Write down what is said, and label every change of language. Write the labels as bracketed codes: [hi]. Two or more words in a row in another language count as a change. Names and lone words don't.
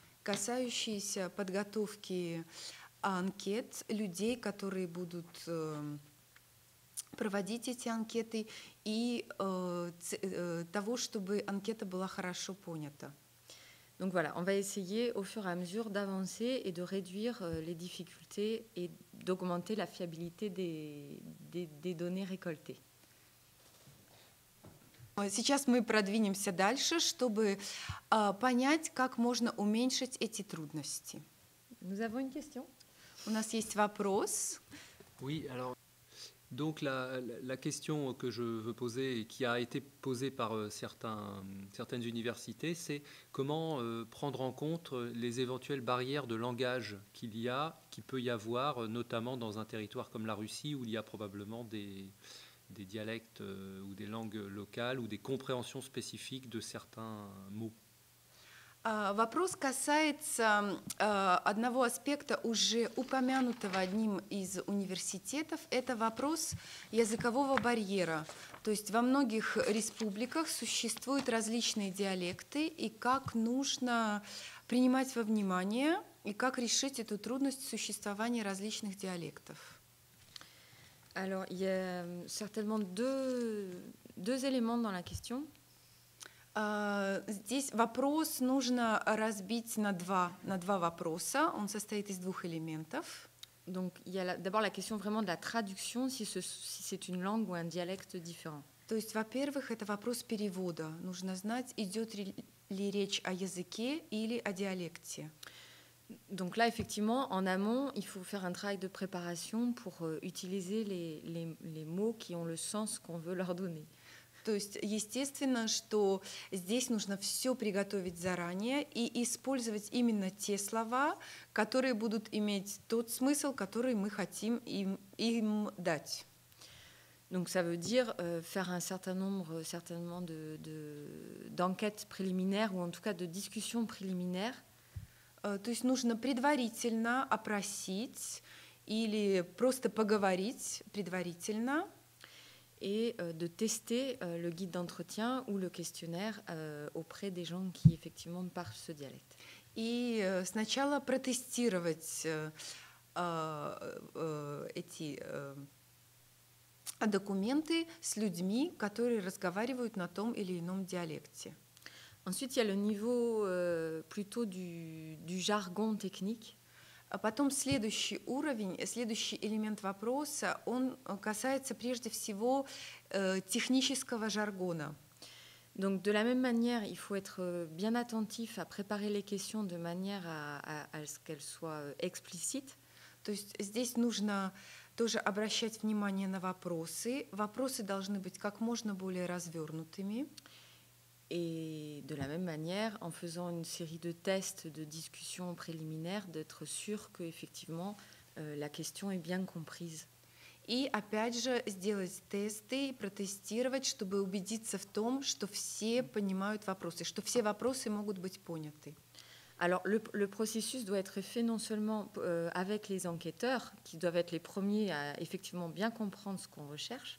[ru] касающиеся подготовки анкет людей, которые будут проводить эти анкеты, и того, чтобы анкета была хорошо понята. [fr] Donc voilà, on va essayer au fur et à mesure d'avancer et de réduire les difficultés et d'augmenter la fiabilité des données récoltées. [ru] Сейчас мы продвинемся дальше, чтобы понять, как можно уменьшить эти трудности. [fr] Nous avons une question. [ru] У нас есть вопрос. [fr] Oui, alors, donc la question que je veux poser et qui a été posée par certaines universités, c'est comment prendre en compte les éventuelles barrières de langage qu'il peut y avoir, notamment dans un territoire comme la Russie où il y a probablement des dialectes ou des langues locales ou des compréhensions spécifiques de certains mots. [ru] Вопрос касается одного аспекта, уже упомянутого одним из университетов. Это вопрос языкового барьера. То есть во многих республиках существуют различные диалекты, и как нужно принимать во внимание, и как решить эту трудность существования различных диалектов. [fr] Alors, il y a certainement deux éléments dans la question. [ru] Здесь вопрос нужно разбить на два вопроса. Он состоит из двух элементов. [fr] Donc, il y a d'abord la question vraiment de la traduction, si c'est une langue ou un dialecte différent. [ru] То есть, во-первых, это вопрос перевода. Нужно знать, идет ли речь о языке или о диалекте. [fr] Donc là, effectivement, en amont, il faut faire un travail de préparation pour utiliser les mots qui ont le sens qu'on veut leur donner. [ru] То есть, естественно, что здесь нужно все приготовить заранее и использовать именно те слова, которые будут иметь тот смысл, который мы хотим им дать. [fr] Donc ça veut dire faire un certain nombre certainement d'enquêtes préliminaires ou en tout cas de discussions préliminaires. [ru] То есть нужно предварительно опросить или просто поговорить предварительно. [fr] Et de tester le guide d'entretien ou le questionnaire auprès des gens qui effectivement parlent ce dialecte. [ru] И сначала протестировать эти документы с людьми, которые разговаривают на том или ином диалекте. [fr] Ensuite, il y a le niveau plutôt du jargon technique. [ru] А потом следующий уровень, следующий элемент вопроса, он касается прежде всего технического жаргона. [fr] Donc, de la même manière, il faut être bien attentif à préparer les questions de manière à ce qu'elles soient explicites. [ru] То есть здесь нужно тоже обращать внимание на вопросы. Вопросы должны быть как можно более развернутыми. [fr] Et de la même manière, en faisant une série de tests, de discussions préliminaires, d'être sûr qu'effectivement la question est bien comprise. [ru] И опять же сделать тесты, протестировать, чтобы убедиться в том, что все понимают вопросы, что все вопросы могут быть поняты. [fr] Alors le processus doit être fait non seulement avec les enquêteurs, qui doivent être les premiers à effectivement bien comprendre ce qu'on recherche.